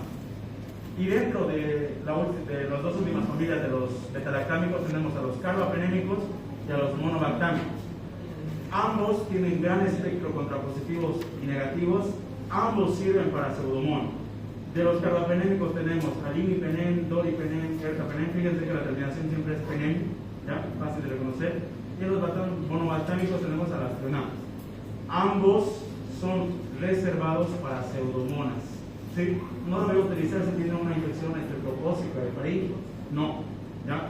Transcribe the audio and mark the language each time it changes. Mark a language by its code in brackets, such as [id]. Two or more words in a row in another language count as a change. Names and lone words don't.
[es] Y dentro de las dos últimas familias de los beta-lactámicos tenemos a los carbapenémicos y a los monobactámicos. Ambos tienen gran espectro contra positivos y negativos. Ambos sirven para pseudomonas. De los carbapenémicos tenemos al imipenem, doripenem, ertapenem. Fíjense que la terminación siempre es penem, ¿ya? Fácil de reconocer. Y en los monobactámicos tenemos a las frenadas. Ambos son reservados para pseudomonas. ¿Sí? No lo voy a utilizar si tiene una infección estreptocócica de faríngeo. No, ¿ya?